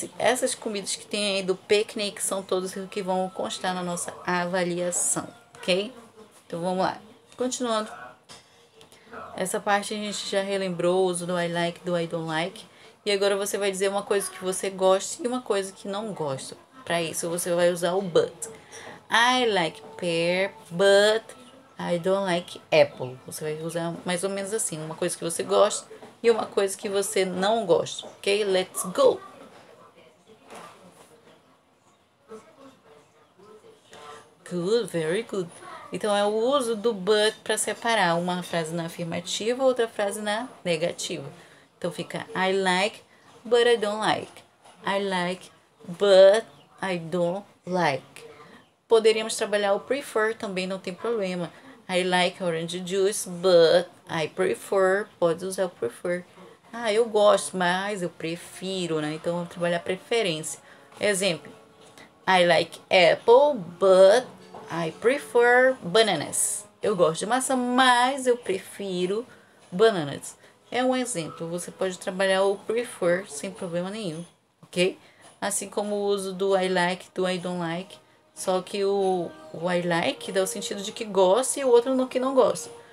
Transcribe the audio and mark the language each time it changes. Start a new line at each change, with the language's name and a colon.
Portuguese: Essas comidas que tem aí do picnic são todas que vão constar na nossa avaliação, ok? Então vamos lá. Continuando. Essa parte a gente já relembrou o uso do I like, do I don't like. E agora você vai dizer uma coisa que você gosta e uma coisa que não gosta. Para isso você vai usar o but.
English: I like pear, but I don't like apple.
Portuguese: Você vai usar mais ou menos assim, uma coisa que você gosta e uma coisa que você não gosta. Ok?
English: Let's go! Good, very good.
Portuguese: Então é o uso do but para separar uma frase na afirmativa, outra frase na negativa. Então fica
English: I like, but I don't like. I like, but I don't like.
Portuguese: Poderíamos trabalhar o prefer, também não tem problema.
English: I like orange juice, but I prefer.
Portuguese: Pode usar o prefer. Ah, eu gosto, mas eu prefiro, né? Então, vamos trabalhar preferência. Exemplo.
English: I like apple, but I prefer bananas.
Portuguese: Eu gosto de maçã, mas eu prefiro bananas. É um exemplo. Você pode trabalhar o prefer sem problema nenhum, ok? Assim como o uso do I like, do I don't like. Só que o I like dá o sentido de que gosta e o outro no que não gosta.